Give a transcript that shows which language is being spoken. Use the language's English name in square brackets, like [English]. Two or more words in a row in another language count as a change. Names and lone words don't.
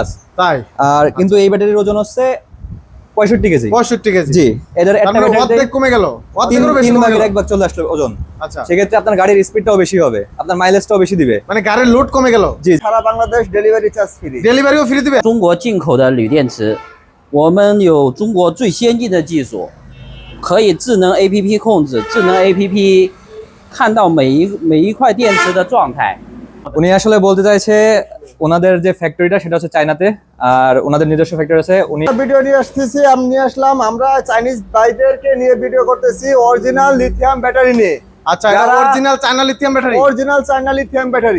[Bangla] তাই? আর কিন্তু এই ব্যাটারির ওজন হচ্ছে 65 কেজি। 65 কেজি। জি, এদের একটা ব্যাটারিতে অর্ধেক কমে গেল, অর্ধেকেরও বেশি কমে গেল। 1 ভাগ চলে আসলো ওজন। আচ্ছা, সেক্ষেত্রে আপনার গাড়ির স্পিডটাও বেশি হবে, আপনার মাইলেজটাও বেশি দিবে। মানে গাড়ির লোড কমে গেল। জি, সারা বাংলাদেশ [English] delivery charge free. [Bangla] ডেলিভারিও ফ্রি দিবে। [Chinese] 中国进口的铝电池，我们有中国最先进的技术，可以智能 APP 控制，智能 APP 看到每一块电池的状态。 [Bangla] উনি আসলে বলতে চাইছে ওনাদের যে ফ্যাক্টরিটা সেটা হচ্ছে চায়নাতে, আর ওনাদের নিজস্ব ফ্যাক্টরি আছে। উনি ভিডিও নিয়ে আসতেছি, আমি নিয়ে আসলাম, আমরা চাইনিজ ভাইদেরকে নিয়ে ভিডিও করতেছি [English] original lithium battery [Bangla] নিয়ে। আচ্ছা, এটা [English] original China lithium battery. original China lithium battery.